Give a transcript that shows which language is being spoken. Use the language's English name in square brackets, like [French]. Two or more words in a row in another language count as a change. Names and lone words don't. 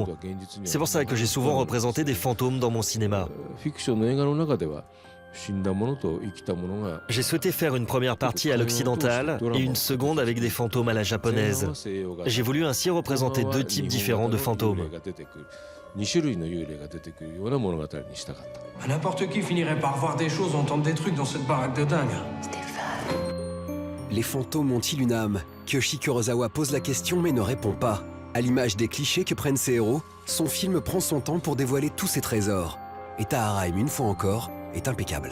[French] C'est pour ça que j'ai souvent représenté des fantômes dans mon cinéma. J'ai souhaité faire une première partie à l'occidentale et une seconde avec des fantômes à la japonaise. J'ai voulu ainsi représenter 2 types différents de fantômes. [Japanese] 2種類の幽霊が出てくるような物語にしたかった。 [French] N'importe qui finirait par voir des choses, entendre des trucs dans cette baraque de dingue. Les fantômes ont-ils une âme? Kiyoshi Kurosawa pose la question mais ne répond pas. À l'image des clichés que prennent ses héros, son film prend son temps pour dévoiler tous ses trésors. Et Taharaim, une fois encore, est impeccable.